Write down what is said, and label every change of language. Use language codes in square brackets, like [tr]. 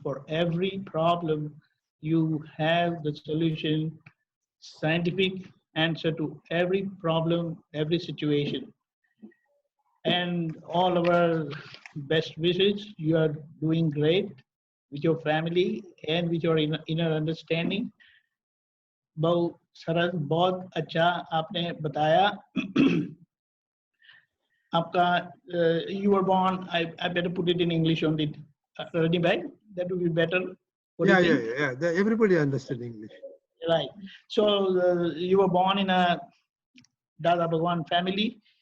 [en] For every problem, you have the solution, scientific answer to every problem, every situation. And all our best wishes. You are doing great with your family and with your inner understanding. [hi] बहुत सरल, बहुत अच्छा आपने बताया. आपका [en] you were born. I better put it in English only. Rani bhai, that would be better. Yeah. Everybody understood English. Right. So you were born in a Dada Bhagwan family.